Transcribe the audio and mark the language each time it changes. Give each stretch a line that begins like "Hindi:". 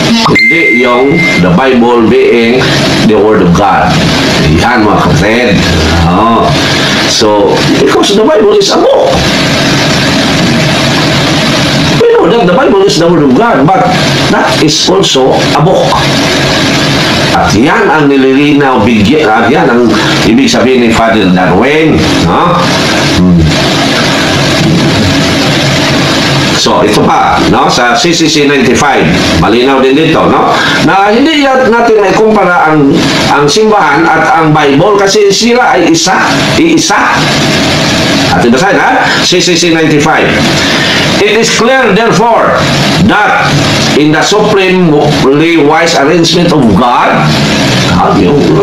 Filipino: Hindi yung
English: the Bible being the Word of God.
Filipino: Yan mga kapatid.
English: No? So, because the Bible is a book. We know that the Bible is the Word of God, but that is also a book.
Filipino: At yan ang nililinaw, yan ang ibig sabihin ni Father Darwin. No? So, ito pa, no? Sa CCC 95, malinaw din dito, no? Na hindi natin may kumpara ang simbahan at ang Bible kasi sila ay iisa. At basahin, ha? CCC 95.
English: It is clear, therefore, that in the supremely wise arrangement of God, yung